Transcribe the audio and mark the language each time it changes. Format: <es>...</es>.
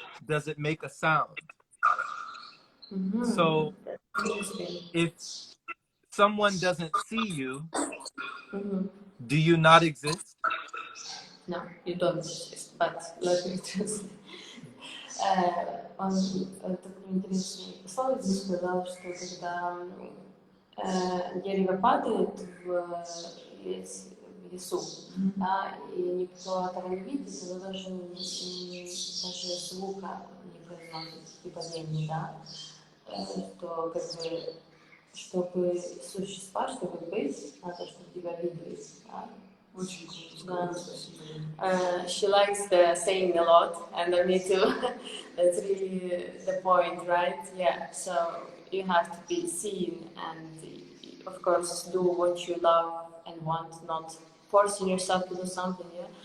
<en>does it make a sound? Mm-hmm. So That's interesting. if someone doesn't see you, Mm-hmm. do you not exist? No, you don't exist, but let me translate.</en> <ru>Он такой интересный пословиц здесь сказал, что когда дерево падает в лесу, да, и никто этого не видит, оно даже, даже звука не произносит при падении, да, что как бы, чтобы существовать, чтобы быть, надо, чтобы тебя видели, да. Очень круто.</ru> <en>She likes the saying a lot, and me too. That's really the point, right? Yeah. So you have to be seen, and of course, do what you love and want, not forcing yourself to do something. Yeah.</en>